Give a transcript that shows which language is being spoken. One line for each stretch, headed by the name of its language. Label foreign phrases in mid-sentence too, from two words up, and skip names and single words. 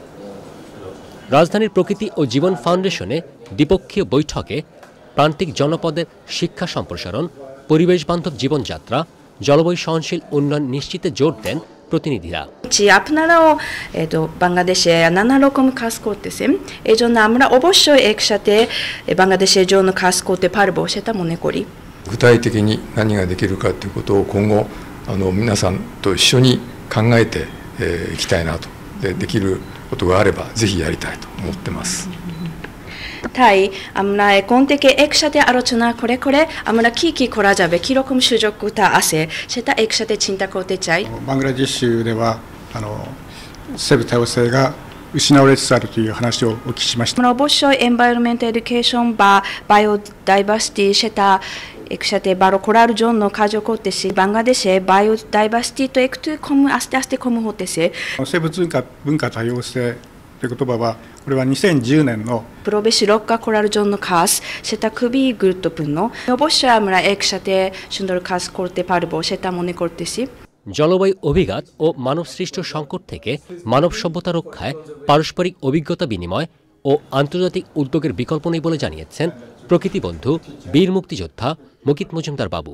Bangla: রাজধানীর প্রকৃতি ও জীবন ফাউন্ডেশনে দ্বিপক্ষীয় বৈঠকে প্রান্তিক জনপদের শিক্ষা সম্প্রসারণ, পরিবেশ বান্ধব জীবনযাত্রা, জলবায়ু সহনশীল উন্নয়ন নিশ্চিতে জোর দেন প্রতিনিধিরা। আপনারাও বাংলাদেশে নানা রকম কাজ করতেছেন, এই জন্য আমরা অবশ্যই একসাথে বাংলাদেশের জন্য কাজ করতে পারবো সেটা মনে করি।
Japanese: 具体的に何ができるかということを今後皆さんと一緒に考えていきたいなと、できることがあればぜひやりたいと思ってます。
Bangla: তাই আমরা এখন থেকে একসাথে আলোচনা করে আমরা কি করা যাবে, কিরকম সুযোগটা আছে সেটা একসাথে চিন্তা করতে চাই।
Japanese: বাংলাদেশ では生物多様性が失われつつあるという話をお聞きしました。
Bangla: অবশ্যই
English: environment education
Bangla: বা বায়োডাইভার্সিটি সেটা একসাথে বারো করার জন্য কাজ করতেছি। বাংলাদেশে বায়োডাইভার্সিটি তো একটু আস্তে আস্তে কম হতেছে।
Japanese: 生物文化多様性という言葉はこれは2010年の
Bangla: পরিবেশ রক্ষা করার জন্য কাজ, সেটা খুবই গুরুত্বপূর্ণ। অবশ্যই আমরা একসাথে সুন্দর কাজ করতে পারবো সেটা মনে করতেছি। জলবায়ু অভিঘাত ও মানবসৃষ্ট সংকট থেকে মানব সভ্যতা রক্ষায় পারস্পরিক অভিজ্ঞতা বিনিময় ও আন্তর্জাতিক উদ্যোগের বিকল্প নেই বলে জানিয়েছেন প্রকৃতি বন্ধু বীর মুক্তিযোদ্ধা মুকিত মজুমদার বাবু।